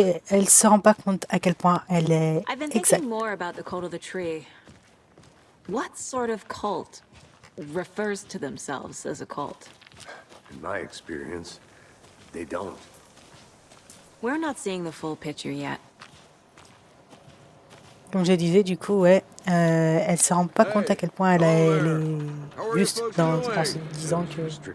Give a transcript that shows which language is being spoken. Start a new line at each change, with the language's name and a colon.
French: elle se rend pas compte à quel point elle est
English: I've been
French: exacte.
English: thinking more about the cult of the tree. What sort of cult refers to themselves as a cult? In my experience, they don't. We're not seeing the full picture yet.
French: Comme je disais, du coup, ouais, elle se rend pas compte à quel point elle est juste en se disant que...